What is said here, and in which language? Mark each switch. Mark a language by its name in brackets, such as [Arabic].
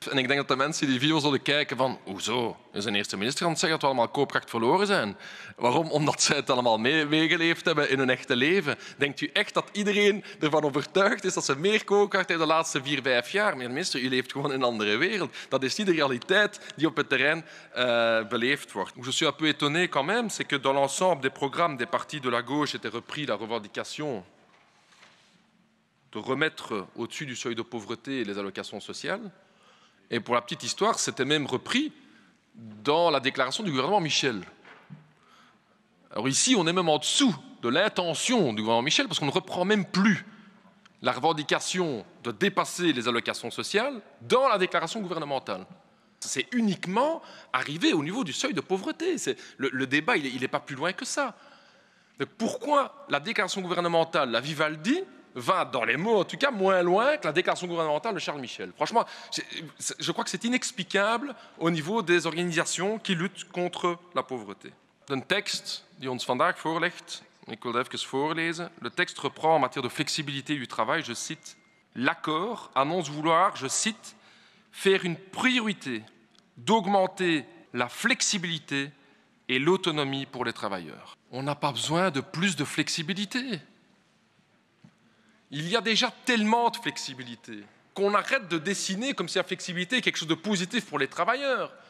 [Dutch] En ik denk dat de mensen die video zullen kijken van hoezo? Is een eerste minister aan het zeggen dat we allemaal koopkracht verloren zijn? Waarom? Omdat zij het allemaal meegeleefd hebben in hun echte leven. Denkt u echt dat iedereen ervan overtuigd is dat ze meer koopkracht hebben de laatste 4, 5 jaar? Meneer de minister, u leeft gewoon in een andere wereld. Dat is niet de realiteit die op het terrein beleefd wordt. [French] Je suis un peu étonné quand même, c'est que dans l'ensemble des programmes des partis de la gauche était repris la revendication de remettre au-dessus du seuil de pauvreté les allocations sociales. Et pour la petite histoire, c'était même repris dans la déclaration du gouvernement Michel. Alors ici, on est même en dessous de l'intention du gouvernement Michel, parce qu'on ne reprend même plus la revendication de dépasser les allocations sociales dans la déclaration gouvernementale. C'est uniquement arrivé au niveau du seuil de pauvreté. Le débat, il n'est pas plus loin que ça. Donc pourquoi la déclaration gouvernementale, la Vivaldi, va, dans les mots en tout cas, moins loin que la déclaration gouvernementale de Charles Michel? Franchement, je crois que c'est inexplicable au niveau des organisations qui luttent contre la pauvreté. [Dutch] De tekst die ons vandaag voorligt, ik wil het even voorlezen. [French] Le texte reprend en matière de flexibilité du travail, je cite, l'accord annonce vouloir, je cite, faire une priorité d'augmenter la flexibilité et l'autonomie pour les travailleurs. On n'a pas besoin de plus de flexibilité. Il y a déjà tellement de flexibilité qu'on arrête de dessiner comme si la flexibilité est quelque chose de positif pour les travailleurs.